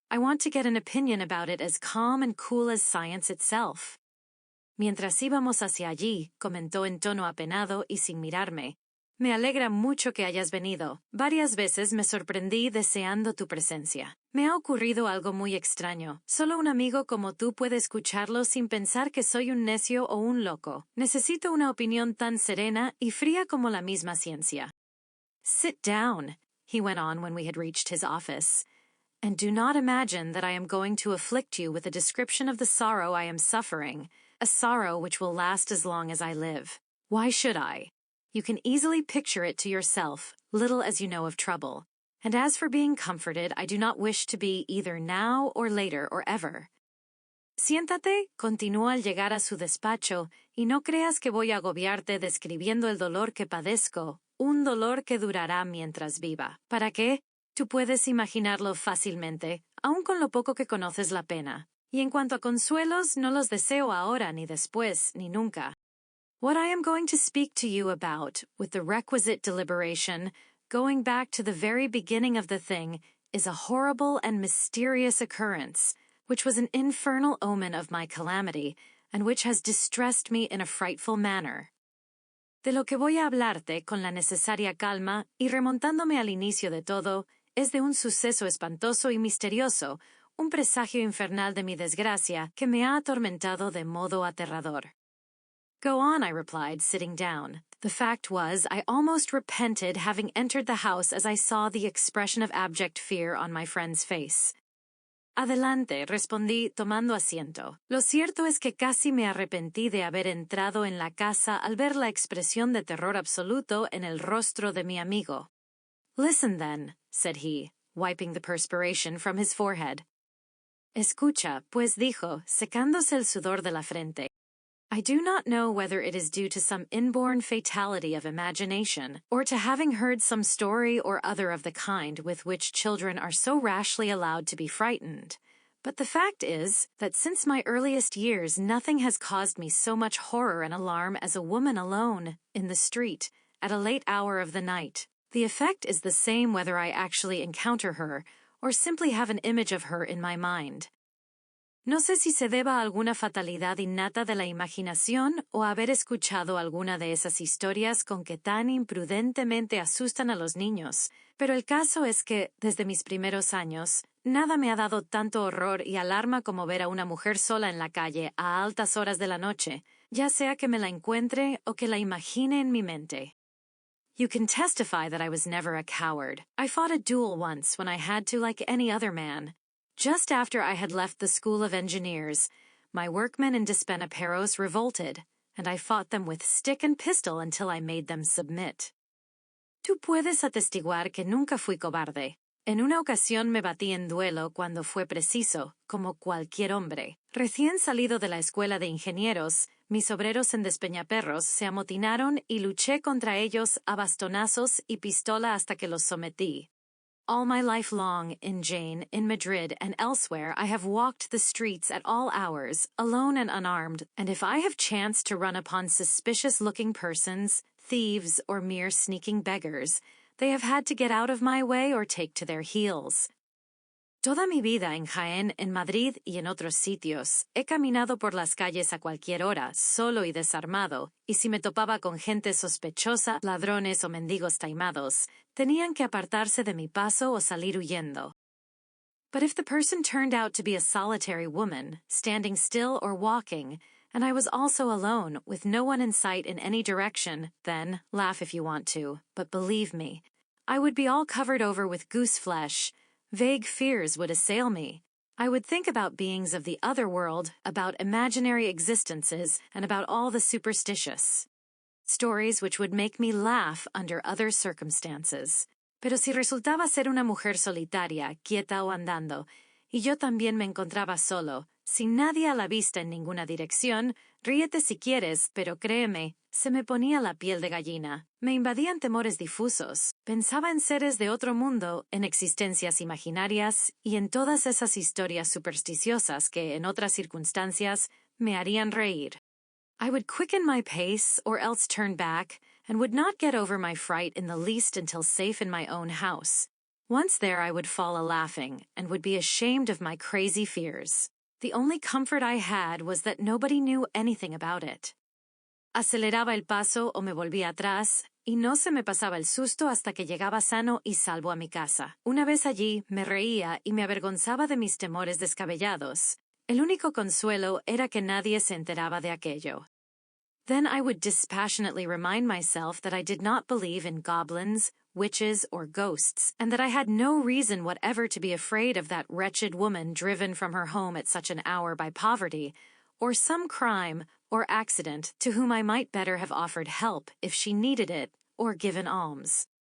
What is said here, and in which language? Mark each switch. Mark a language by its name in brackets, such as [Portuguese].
[English] I want to get an opinion about it as calm and cool as science itself." [Spanish] Mientras íbamos hacia allí, comentó en tono apenado y sin mirarme, "Me alegra mucho que hayas venido. Varias veces me sorprendí deseando tu presencia. Me ha ocurrido algo muy extraño. Solo un amigo como tú puede escucharlo sin pensar que soy un necio o un loco. Necesito una opinión tan serena y fría como la misma ciencia." [English] "Sit down," he went on when we had reached his office, "and do not imagine that I am going to afflict you with a description of the sorrow I am suffering, a sorrow which will last as long as I live. Why should I? You can easily picture it to yourself, little as you know of trouble. And as for being comforted, I do not wish to be either now or later or ever. [Spanish] Siéntate, continuó al llegar a su despacho, y no creas que voy a agobiarte describiendo el dolor que padezco, un dolor que durará mientras viva. ¿Para qué? Tú puedes imaginarlo fácilmente, aun con lo poco que conoces la pena. Y en cuanto a consuelos, no los deseo ahora, ni después, ni nunca. [English] What I am going to speak to you about, with the requisite deliberation, going back to the very beginning of the thing, is a horrible and mysterious occurrence, which was an infernal omen of my calamity, and which has distressed me in a frightful manner. [Spanish] De lo que voy a hablarte con la necesaria calma y remontándome al inicio de todo, es de un suceso espantoso y misterioso, un presagio infernal de mi desgracia que me ha atormentado de modo aterrador. [English] Go on, I replied, sitting down. The fact was, I almost repented having entered the house as I saw the expression of abject fear on my friend's face. [Spanish] Adelante, respondí, tomando asiento. Lo cierto es que casi me arrepentí de haber entrado en la casa al ver la expresión de terror absoluto en el rostro de mi amigo. [English] Listen, then, said he, wiping the perspiration from his forehead. [Spanish] Escucha, pues dijo, secándose el sudor de la frente. [English] I do not know whether it is due to some inborn fatality of imagination, or to having heard some story or other of the kind with which children are so rashly allowed to be frightened. But the fact is, that since my earliest years nothing has caused me so much horror and alarm as a woman alone, in the street, at a late hour of the night. The effect is the same whether I actually encounter her or simply have an image of her in my mind. [Spanish] No sé si se deba a alguna fatalidad innata de la imaginación o haber escuchado alguna de esas historias con que tan imprudentemente asustan a los niños, pero el caso es que, desde mis primeros años, nada me ha dado tanto horror y alarma como ver a una mujer sola en la calle a altas horas de la noche, ya sea que me la encuentre o que la imagine en mi mente. [English] You can testify that I was never a coward. I fought a duel once when I had to, like any other man. Just after I had left the School of Engineers, my workmen in Despanaperos revolted, and I fought them with stick and pistol until I made them submit. [Spanish] Tú puedes atestiguar que nunca fui cobarde. En una ocasión me batí en duelo cuando fue preciso, como cualquier hombre. Recién salido de la escuela de ingenieros, mis obreros en Despeñaperros se amotinaron y luché contra ellos a bastonazos y pistola hasta que los sometí. [English] All my life long, in Jane, in Madrid, and elsewhere, I have walked the streets at all hours, alone and unarmed, and if I have chanced to run upon suspicious-looking persons, thieves, or mere sneaking beggars, they have had to get out of my way or take to their heels. [Spanish] Toda mi vida en Jaén, en Madrid y en otros sitios, he caminado por las calles a cualquier hora, solo y desarmado, y si me topaba con gente sospechosa, ladrones o mendigos taimados, tenían que apartarse de mi paso o salir huyendo. [English] But if the person turned out to be a solitary woman, standing still or walking, and I was also alone, with no one in sight in any direction, then, laugh if you want to, but believe me, I would be all covered over with goose flesh. Vague fears would assail me. I would think about beings of the other world, about imaginary existences, and about all the superstitious. Stories which would make me laugh under other circumstances. [Spanish] Pero si resultaba ser una mujer solitaria, quieta o andando, y yo también me encontraba solo, sin nadie a la vista en ninguna dirección, ríete si quieres, pero créeme, se me ponía la piel de gallina. Me invadían temores difusos. Pensaba en seres de otro mundo, en existencias imaginarias y en todas esas historias supersticiosas que, en otras circunstancias, me harían reír. [English] I would quicken my pace, or else turn back, and would not get over my fright in the least until safe in my own house. Once there I would fall a-laughing, and would be ashamed of my crazy fears. The only comfort I had was that nobody knew anything about it. [Spanish] Aceleraba el paso o me volvía atrás, y no se me pasaba el susto hasta que llegaba sano y salvo a mi casa. Una vez allí, me reía y me avergonzaba de mis temores descabellados. El único consuelo era que nadie se enteraba de aquello. [English] Then I would dispassionately remind myself that I did not believe in goblins, witches, or ghosts, and that I had no reason whatever to be afraid of that wretched woman driven from her home at such an hour by poverty, or some crime or accident to whom I might better have offered help if she needed it, or given alms.